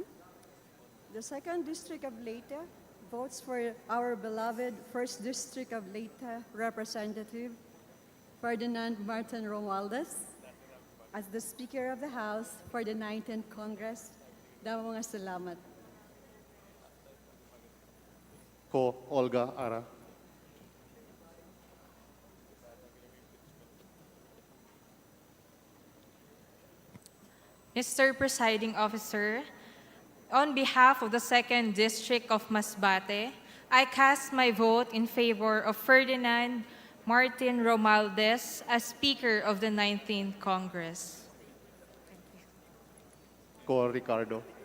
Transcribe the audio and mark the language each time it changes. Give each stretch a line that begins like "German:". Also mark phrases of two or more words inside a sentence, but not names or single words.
English: The 2nd District of Leyte votes for our beloved 1st District of Leyte Representative Ferdinand Martin Romualdez as the Speaker of the House for the 19th Congress.
Waray: Damo nga salamat.
English: Ko Olga Ara. Mr. Presiding Officer, on behalf of the 2nd District of Masbate, I cast my vote in favor of Ferdinand Martin Romualdez as Speaker of the 19th Congress. Ko Ricardo.